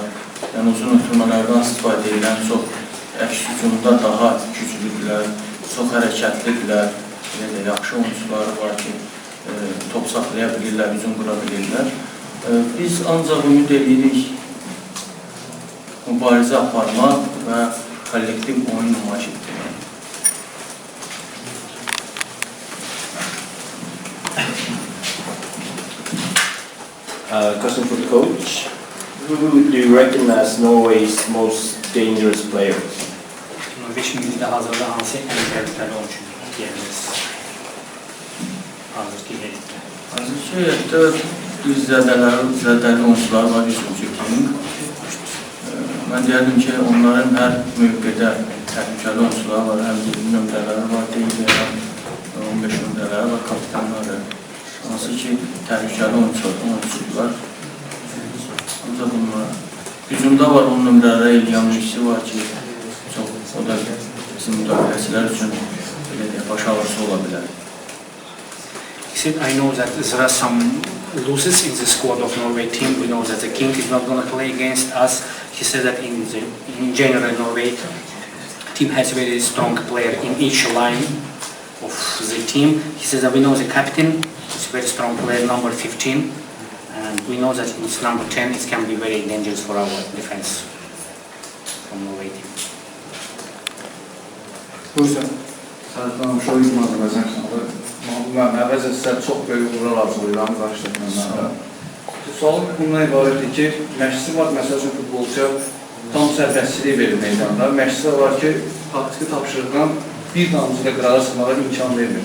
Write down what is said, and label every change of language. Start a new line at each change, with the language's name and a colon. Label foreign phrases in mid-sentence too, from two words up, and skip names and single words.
Azerbaijani: Yəni uzun ötürmələrdən istifadə edən çox əks hücumda daha güclüdürlər, çox hərəkətlidirlər, yaxşı oyuncuları var ki, top saxlaya bilirlər, hücum qura bilirlər. Biz ancaq ümid edirik mübarizə aparmaq və kollektiv oyun nümayiş etdirmək.
English: Question for the coach. Who do you reckon as Norway's most dangerous players?
Azerbaijani: Norveç millide hazırda hansı ən təhlükəli oyuncu deyərsiniz? Hazırki heyətdə. Hazırki heyətdə biz zədəli oyuncular var, hücumçu kimi. Mən deyərdim ki, onların hər mövqedə təhlükəli oyuncular var, həm 20 nömrələri var, deyil, 15 nömrələri var, kapitanları. Hansı ki, təhlükəli oyuncular. Ancaq bunlar. Hücumda var, onun nömrələri eləyən birisi var ki, o da bizim müdafiəçilər üçün baş ağrısı ola bilər.
English: He said, I know that there are some losses in the squad of Norway team. We know that the King is not going to play against us. He said that in general, Norway team has a very strong player in each line of the team. He said that we know the captain is a very strong player, number 15. And we know that it's number 10, it can be very dangerous for our defense from Norway team.
Azerbaijani: Buyursa. Sərdən Şoyuzun Azərbaycan kanalı. Mən əvvəlcə sizə çox böyük uğurlar arzulayıram qarşıdakı mənlərdə. Sualım bundan ibarətdir ki, məşqçi var, məsəl üçün futbolçuya tam sərbəstçiliyi verir meydanda. Məşqçilər var ki, taktiki tapşırıqdan bir damcıda qırağa çıxmağa imkan vermir.